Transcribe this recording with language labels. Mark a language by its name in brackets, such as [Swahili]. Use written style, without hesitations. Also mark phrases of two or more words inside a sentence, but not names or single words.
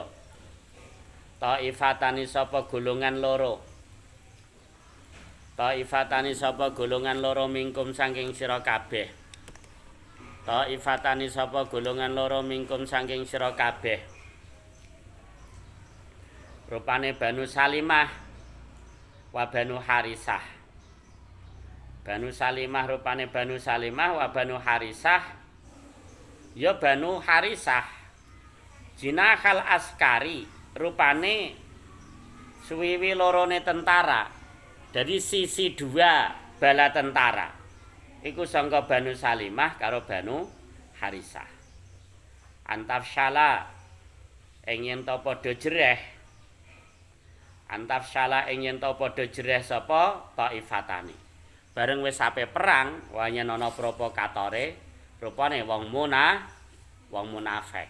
[Javanese] Taifatani sapa golongan loro. Taifatani sapa golongan loro mingkum saking sira kabeh. Taifatani sapa golongan loro mingkum saking sira kabeh. Rupane Banu Salimah wa Banu Harisah. Banu Salimah rupane Banu Salimah wa Banu Harisah. Ya Banu Harisah. [Arabic] Jinahal askari [Javanese] rupane suwiwi lorone tentara. [Indonesian] Dari sisi dua bala tentara. [Javanese] Iku sangka Banu Salimah karo Banu Harisah. Antafsyala ing yen ta padha jereh. Antafsyala ing yen ta padha jereh sapa taifatani. Bareng wis sampe perang, wanyen ana provokatore, rupane wong munafik.